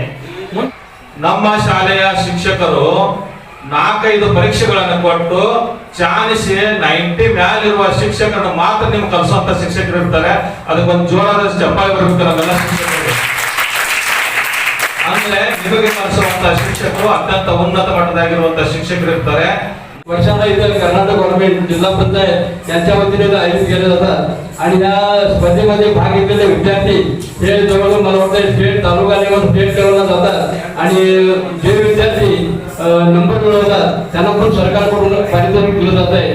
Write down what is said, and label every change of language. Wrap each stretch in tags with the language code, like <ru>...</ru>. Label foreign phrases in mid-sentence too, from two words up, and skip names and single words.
<kn>ನಮ್ಮ ಶಾಲೆಯ ಶಿಕ್ಷಕರು 4-5 ಪರೀಕ್ಷೆಗಳನ್ನು ಕೊಟ್ಟು ಚಾನಿಸಿ 90 ಮ್ಯಾಲಿರುವ ಶಿಕ್ಷಕರನ್ನು ಮಾತ್ರ ನಿಮ್ಗೆ ಕಲಿಸುವಂತ ಶಿಕ್ಷಕರು ಇರ್ತಾರೆ. ಅದಕ್ಕೊಂದು ಜೋರಾದ ಚಪ್ಪಾಳೆ ಬರಬೇಕು ನಮ್ಮೆಲ್ಲ ಶಿಕ್ಷಕರಿಗೆ. ಅಂದ್ರೆ ನಿಮಗೆ ಕಲಿಸುವಂತ ಶಿಕ್ಷಕರು ಅತ್ಯಂತ ಉನ್ನತ ಮಟ್ಟದಾಗಿರುವಂತ ಶಿಕ್ಷಕರು ಇರ್ತಾರೆ.</kn> <mr>वर्षाला इथं कर्नाटक गव्हर्नमेंट जिल्हा पंचायत यांच्या वतीने आयोजित केले जातात आणि या स्पर्धेमध्ये भाग घेतलेले विद्यार्थी हे जवळजवळ मला वाटतं स्टेट तालुका लेवल स्टेट लेवलला जातात आणि जे विद्यार्थी नंबर मिळवतात त्यांना पण सरकारकडून पारितोषिक दिलं जात आहे.</mr>